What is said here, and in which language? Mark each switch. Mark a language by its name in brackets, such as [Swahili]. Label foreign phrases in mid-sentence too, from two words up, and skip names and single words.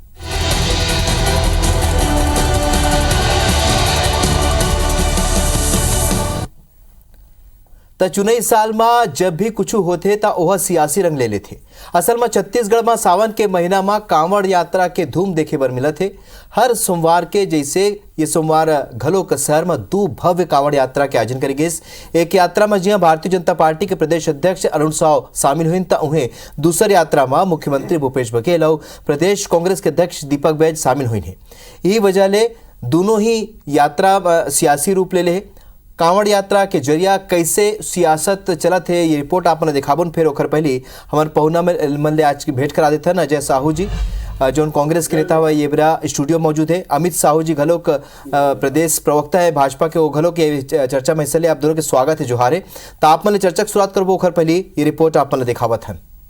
[Chhattisgarhi] त चुनाई साल में जब भी कुछ होते ता वह सियासी रंग ले लेते। असल में छत्तीसगढ़ में सावन के महीना में कांवड़ यात्रा के धूम देखे बर मिलत है। हर सोमवार के जैसे ये सोमवार घलोक शहर में दो भव्य कांवड़ यात्रा के आयोजन करी गइस। एक यात्रा में जिया भारतीय जनता पार्टी के प्रदेश अध्यक्ष अरुण साव शामिल हुई त उन्हें दूसरी यात्रा में मुख्यमंत्री भूपेश बघेल और प्रदेश कांग्रेस के अध्यक्ष दीपक बैज शामिल हुई है। यही वजह ले दोनों ही यात्रा सियासी रूप ले ले। कांवड़ यात्रा के जरिया कैसे सियासत चलत है ये रिपोर्ट आपने दिखाबन। फिर ओखर पहले हमारे पहुना में मन ले आज की भेंट करा देते अजय साहू जी जो कांग्रेस के नेता हुआ ये बेरा स्टूडियो मौजूद है। अमित साहू जी घलोक प्रदेश प्रवक्ता है भाजपा के, वो घलोक के चर्चा में हिस्सा ले। आप दोनों के स्वागत है, जोहार है। तो आप मन चर्चा की शुरुआत करबो ओखर पहले ये रिपोर्ट आप मन दिखावत हन।